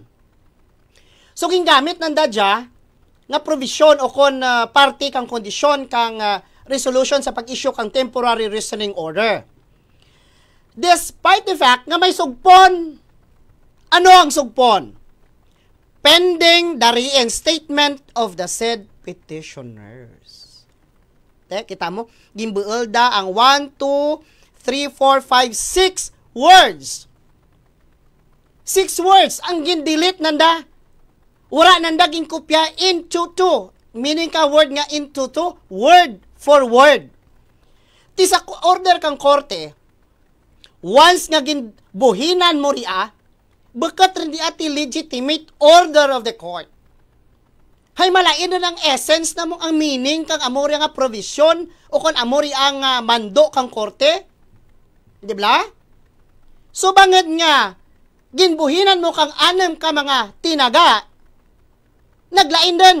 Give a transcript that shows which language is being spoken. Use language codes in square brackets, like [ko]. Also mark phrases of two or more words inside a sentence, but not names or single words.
[krj] So, gingamit ng dadya, nga provision o kon party kang kondisyon kang resolution sa pag-issue kang [en] temporary restraining order. Despite the fact [krj] nga may sugpon. Ano ang sugpon? [en] Pending the reinstatement of the said petitioners. [krj] Kita mo, gimbuelda ang 1, 2, 3, 4, 5, 6 words. 6 words ang gindelete nanda. Wala nanda ginkopya into 2. Meaning ka word nga into 2, [en] word for word. [krj] Ti sa order kang korte, once nga ginbuhinan mo ria, bakat rin di ati [en] legitimate order of the court. [krj] Hay malain na ng essence na mong ang meaning kang amori nga provision o kung amori ang mando kang korte. Di ba? So bangad nga, ginbuhinan mo kang 6 ka mga tinaga, naglain din.